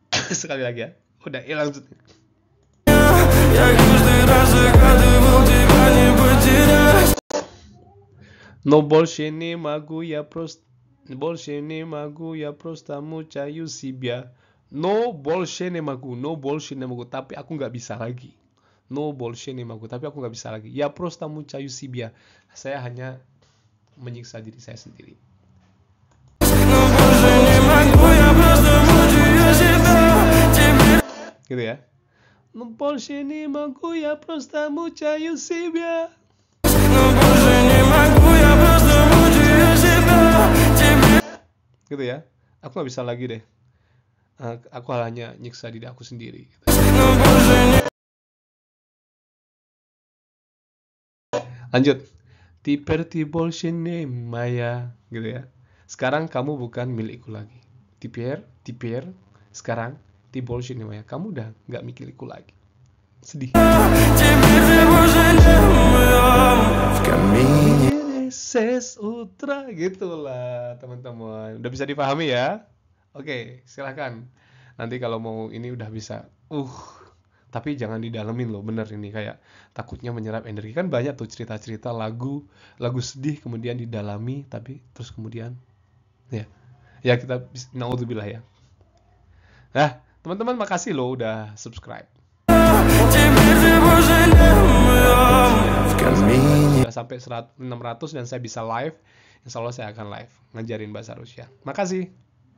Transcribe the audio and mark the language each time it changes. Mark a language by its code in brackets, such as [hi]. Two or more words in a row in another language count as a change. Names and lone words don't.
[id] Sekali lagi ya. Udah hilang. [ru] Я каждый раз загадывал тебя не потерять. Но больше не могу я просто мучаю себя. No больше не могу, [id] tapi aku nggak bisa lagi. [ru] No больше не могу, [id] tapi aku nggak bisa lagi. [ru] Я просто мучаю себя. [id] Saya hanya menyiksa diri saya sendiri. [ru] Но больше не могу, я просто мучаю себя. Теперь [id] Gitu ya. [ru] No больше не могу, я просто мучаю себя. Но больше не могу, я просто мучаю себя. Теперь [id] Gitu ya. Aku nggak bisa lagi deh. Aku hanya nyiksa diri aku sendiri. [ru] Но больше не [id] Lanjut. [ru] Теперь ты больше не моя. [id] Gitu ya. Sekarang kamu bukan milikku lagi. [ru] Теперь. Sekarang ti больше не моя. [id] Kamu udah nggak milikku lagi. Sedih. [ru] Теперь ты больше не моя. В камине С утра, [id] gitulah teman-teman. Udah bisa dipahami ya? Oke, silakan. Nanti kalau mau ini udah bisa. Tapi jangan didalemin loh, bener ini kayak takutnya menyerap energi. Kan banyak tuh cerita-cerita lagu sedih kemudian didalami tapi terus kemudian ya kita naudzubillah ya. Nah, teman-teman makasih loh udah subscribe. [ru] Теперь ты больше не моя. В камине [id] Sudah sampai 600 dan saya bisa live. Insya Allah saya akan live ngajarin bahasa Rusia. Makasih.